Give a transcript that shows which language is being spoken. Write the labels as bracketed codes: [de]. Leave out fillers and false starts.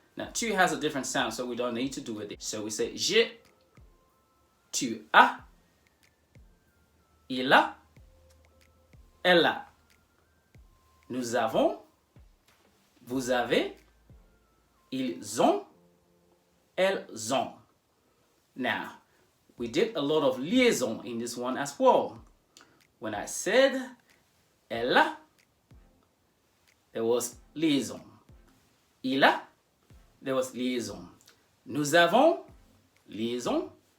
[en] Now, tu has a different sound, so we don't need to do it. So we say [fr] j'ai, tu as, il a, elle a. Nous avons, vous avez, ils ont, elles ont. [en] Now, we did a lot of liaison in this one as well. When I said [fr] elle a, [en] there was liaison. [fr] Il a, [en] there was liaison. [fr] Nous avons, [en] liaison.